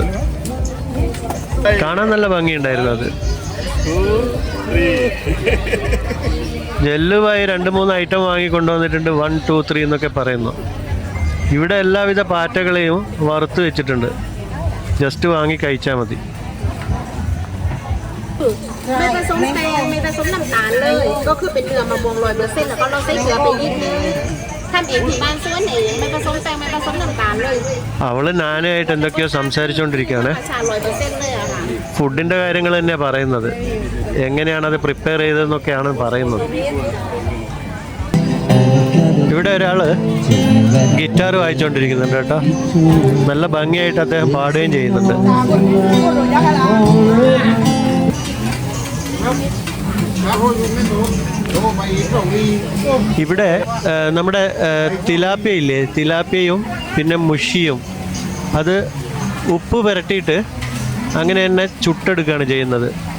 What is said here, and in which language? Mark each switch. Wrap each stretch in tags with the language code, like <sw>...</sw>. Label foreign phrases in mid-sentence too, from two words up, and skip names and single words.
<ml>കാണാൻ നല്ല ഭംഗിയുണ്ടായിരുന്നു. അത് ജെല്ലുവായി 2-3 ഐറ്റം വാങ്ങി കൊണ്ടുവന്നിട്ടുണ്ട്. 1, 2, 3 എന്നൊക്കെ പറയുന്നു. ഇവിടെ എല്ലാവിധ പാറ്റകളെയും വറുത്ത് വെച്ചിട്ടുണ്ട്. ജസ്റ്റ് വാങ്ങി കഴിച്ചാൽ മതി.</ml> <th>ไม่ผสมแป้งไม่ผสมน้ำตาลเลยก็คือเป็นเนื้อมะม่วง100%แล้วก็เราใส่เกลือไปนิดนึงทำเองที่บ้านสวนเองไม่ผสมแป้งไม่ผสมน้ำตาลเลย</th> <ml>അവള് നാനായിട്ട് എന്തൊക്കെയോ സംസാരിച്ചുകൊണ്ടിരിക്കുകയാണ്.</ml> <th>ชา100%เลยอะค่ะ</th> <ml>ഫുഡിൻ്റെ കാര്യങ്ങൾ തന്നെയാണ് പറയുന്നത്. എങ്ങനെയാണത് പ്രിപ്പയർ ചെയ്തതെന്നൊക്കെയാണ് പറയുന്നത്. ഇവിടെ ഒരാൾ ഗിറ്റാർ വായിച്ചുകൊണ്ടിരിക്കുന്നുണ്ട് കേട്ടോ. നല്ല ഭംഗിയായിട്ട് അദ്ദേഹം പാടുകയും ചെയ്യുന്നുണ്ട്. ഇവിടെ നമ്മുടെ തിലാപ്പിയയില്ലേ, തിലാപ്പിയയും പിന്നെ മുഷിയും അത് ഉപ്പ് പുരട്ടിയിട്ട് അങ്ങനെ തന്നെ ചുട്ടെടുക്കുകയാണ് ചെയ്യുന്നത്.</ml>